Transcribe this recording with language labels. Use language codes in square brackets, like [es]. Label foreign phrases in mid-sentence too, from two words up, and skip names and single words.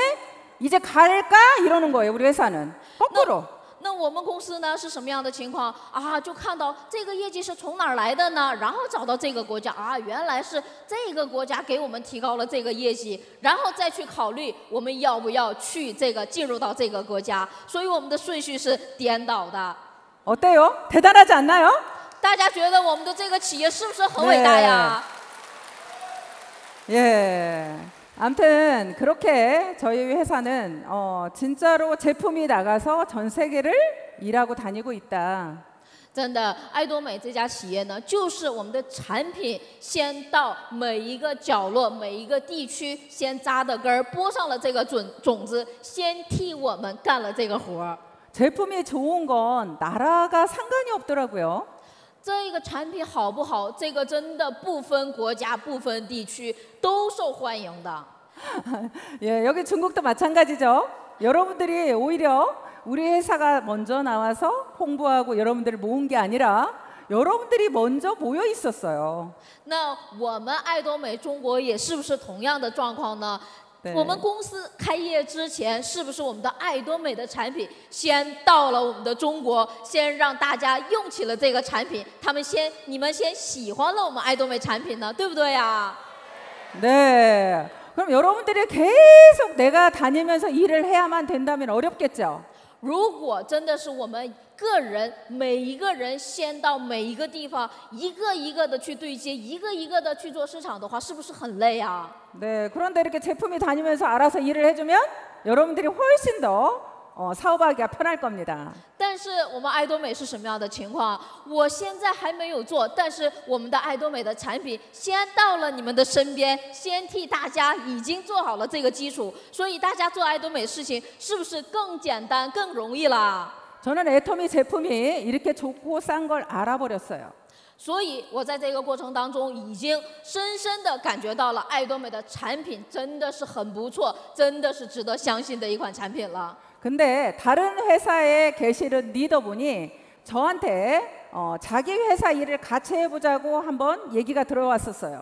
[ko] 이제 갈까? 이러는 거예요, 우리 회사는. 거꾸로. [zh] 那我们公司呢是什么样的情况啊？就看到这个业绩是从哪儿来的呢？然后找到这个国家啊，原来是这个国家给我们提高了这个业绩，然后再去考虑我们要不要去进入到这个国家。所以我们的顺序是颠倒的。 [ko] 어때요? 대단하지 않나요? [zh] 大家觉得我们的这个企业是不是很伟大呀？ [ko] 예. 아무튼 그렇게 저희 회사는 진짜로 제품이 나가서 전 세계를 일하고 다니고 있다. [zh] 真的，爱多美这家企业呢，就是我们的产品先到每一个角落、每一个地区，先扎的根儿，播上了这个种子，先替我们干了这个活儿。 [ko] 제품이 좋은 건 나라가 상관이 없더라고요. [zh] 这个产品好不好，这个真的不分国家、不分地区，都受欢迎的。 [ko] 예, 여기 중국도 마찬가지죠. 여러분들이 오히려 우리 회사가 먼저 나와서 홍보하고 여러분들을 모은 게 아니라 여러분들이 먼저 모여 있었어요. [zh] 那我们爱多美中国也是不是同样的状况呢？ [ko] 네. [zh] 我们公司开业之前，是不是我们的爱多美的产品先到了我们的中国，先让大家用起了这个产品，你们先喜欢了我们爱多美产品呢，对不对呀？ [ko] 네. 그럼 여러분들이 계속 내가 다니면서 일을 해야만 된다면 어렵겠죠. [zh] 如果真的是我们个人每一个人先到每一个地方，一个一个的去对接，一个一个的去做市场的话，是不是很累啊？ [ko] 네. 그런데 이렇게 제품이 다니면서 알아서 일을 해주면 여러분들이 훨씬 더 사업하기가 편할 겁니다. [zh] 但是我们爱多美是什么样的情况？我现在还没有做，但是我们的爱多美的产品先到了你们的身边，先替大家已经做好了这个基础，所以大家做爱多美事情是不是更简单、更容易啦？ [ko] 저는 애터미 제품이 이렇게 좋고 싼 걸 알아버렸어요. [zh] 所以我在这个过程当中已经深深的感觉到了爱多美的产品真的是很不错，真的是值得相信的一款产品了。 [ko] 근데 다른 회사에 계시는 리더분이 저한테 자기 회사 일을 같이 해보자고 한번 얘기가 들어왔었어요.